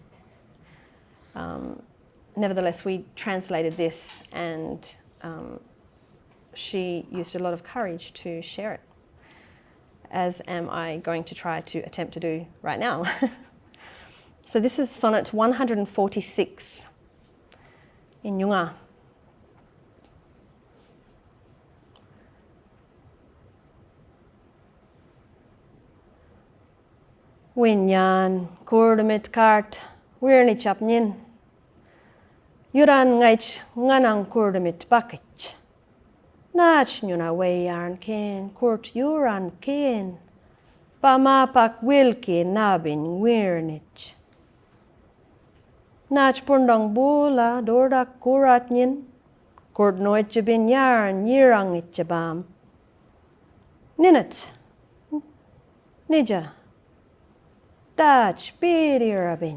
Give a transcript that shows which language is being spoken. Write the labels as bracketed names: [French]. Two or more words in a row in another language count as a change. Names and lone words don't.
[English] Nevertheless, we translated this, and she used a lot of courage to share it, as am I going to try to attempt to do right now. So this is sonnet 146 in Noongar. [Nyungar] Winyan kurdamit kart wirni chapnin yuran ngaich nganang kurdamit bakich nach nyuna wayan ken kurt yuran ken pamapak wilki nabin wirnich nach pundong bula dordak kuratnin kurt noich bin yarn yirang itchabam ninat nija Dach bidirabin.